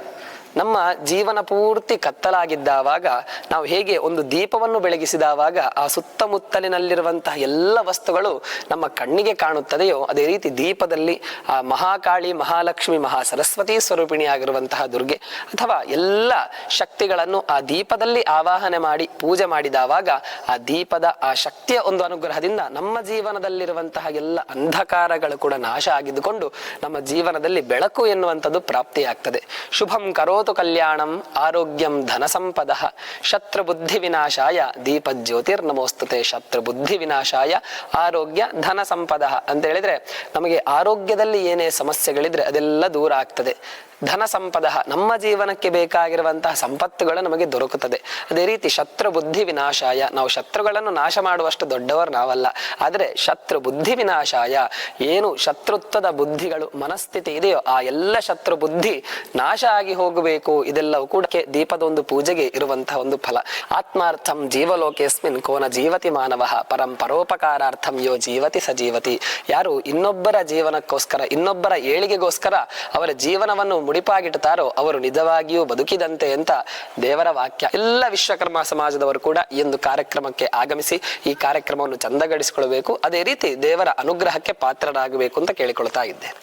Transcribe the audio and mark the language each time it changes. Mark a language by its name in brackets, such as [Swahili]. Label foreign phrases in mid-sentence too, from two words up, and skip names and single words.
[Kannada] ನಮ್ಮ ಜೀವನ ಪೂರ್ತಿ ಕತ್ತಲಾಗಿದ್ದಾವಾಗ ನಾವು ಹೇಗೆ ಒಂದು ದೀಪವನ್ನು ಬೆಳಗಿಸಿದವಾಗ ಆ ಸುತ್ತಮುತ್ತಲಿನಲ್ಲಿರುವಂತಹ ಎಲ್ಲ ವಸ್ತುಗಳು ನಮ್ಮ ಕಣ್ಣಿಗೆ ಕಾಣುತ್ತದೆಯೋ, ಅದೇ ರೀತಿ ದೀಪದಲ್ಲಿ ಆ ಮಹಾಕಾಳಿ, ಮಹಾಲಕ್ಷ್ಮಿ, ಮಹಾ ಸರಸ್ವತಿ ಸ್ವರೂಪಿಣಿಯಾಗಿರುವಂತಹ ದುರ್ಗೆ ಅಥವಾ ಎಲ್ಲ ಶಕ್ತಿಗಳನ್ನು ಆ ದೀಪದಲ್ಲಿ ಆವಾಹನೆ ಮಾಡಿ ಪೂಜೆ ಮಾಡಿದವಾಗ ಆ ದೀಪದ ಆ ಶಕ್ತಿಯ ಒಂದು ಅನುಗ್ರಹದಿಂದ ನಮ್ಮ ಜೀವನದಲ್ಲಿರುವಂತಹ ಎಲ್ಲ ಅಂಧಕಾರಗಳು ಕೂಡ ನಾಶ ಆಗಿದ್ದುಕೊಂಡು ನಮ್ಮ ಜೀವನದಲ್ಲಿ ಬೆಳಕು ಎನ್ನುವಂಥದ್ದು ಪ್ರಾಪ್ತಿಯಾಗ್ತದೆ. [Sanskrit] ಶುಭಂ ಕರೋತು ಕಲ್ಯಾಣಂ ಆರೋಗ್ಯಂ ಧನ ಸಂಪದ ಶತ್ರು ಬುದ್ಧಿ ವಿನಾಶಾಯ ದೀಪ ಜ್ಯೋತಿರ್ ನಮೋಸ್ತುತೆ. ಶತ್ರು ಬುದ್ಧಿ ವಿನಾಶಾಯ ಆರೋಗ್ಯ ಧನ ಸಂಪದ [Kannada] ಅಂತ ಹೇಳಿದ್ರೆ, ನಮಗೆ ಆರೋಗ್ಯದಲ್ಲಿ ಏನೇ ಸಮಸ್ಯೆಗಳಿದ್ರೆ ಅದೆಲ್ಲ ದೂರ ಆಗ್ತದೆ. [Sanskrit] ಧನ ಸಂಪದ, [Kannada] ನಮ್ಮ ಜೀವನಕ್ಕೆ ಬೇಕಾಗಿರುವಂತಹ ಸಂಪತ್ತುಗಳು ನಮಗೆ ದೊರಕುತ್ತದೆ. ಅದೇ ರೀತಿ [Sanskrit] ಶತ್ರು ಬುದ್ಧಿ ವಿನಾಶಾಯ, [Kannada] ನಾವು ಶತ್ರುಗಳನ್ನು ನಾಶ ಮಾಡುವಷ್ಟು ದೊಡ್ಡವರು ನಾವಲ್ಲ, ಆದರೆ [Sanskrit] ಶತ್ರು ಬುದ್ಧಿ ವಿನಾಶಾಯ, [Kannada] ಏನು ಶತ್ರುತ್ವದ ಬುದ್ಧಿಗಳು ಮನಸ್ಥಿತಿ ಇದೆಯೋ ಆ ಎಲ್ಲ ಶತ್ರು ಬುದ್ಧಿ ನಾಶ ಆಗಿ ಹೋಗಬೇಕು. ಇದೆಲ್ಲವೂ ಕೂಡ ದೀಪದ ಒಂದು ಪೂಜೆಗೆ ಇರುವಂತಹ ಒಂದು ಫಲ. [Sanskrit] ಆತ್ಮಾರ್ಥಂ ಜೀವಲೋಕೇಸ್ಮಿನ್ ಕೋನ ಜೀವತಿ ಮಾನವ ಪರಂ ಪರೋಪಕಾರಾರ್ಥಂ ಯೋ ಜೀವತಿ ಸ ಜೀವತಿ. [Kannada] ಯಾರು ಇನ್ನೊಬ್ಬರ ಜೀವನಕ್ಕೋಸ್ಕರ, ಇನ್ನೊಬ್ಬರ ಏಳಿಗೆಗೋಸ್ಕರ ಅವರ ಜೀವನವನ್ನು ಮುಡಿಪಾಗಿಡ್ತಾರೋ ಅವರು ನಿಜವಾಗಿಯೂ ಬದುಕಿದಂತೆ ಅಂತ ದೇವರ ವಾಕ್ಯ. ಎಲ್ಲ ವಿಶ್ವಕರ್ಮ ಸಮಾಜದವರು ಕೂಡ ಈ ಒಂದು ಕಾರ್ಯಕ್ರಮಕ್ಕೆ ಆಗಮಿಸಿ ಈ ಕಾರ್ಯಕ್ರಮವನ್ನು ಚಂದಗಡಿಸಿಕೊಳ್ಳಬೇಕು. ಅದೇ ರೀತಿ ದೇವರ ಅನುಗ್ರಹಕ್ಕೆ ಪಾತ್ರರಾಗಬೇಕು ಅಂತ ಕೇಳಿಕೊಳ್ತಾ ಇದ್ದೆ.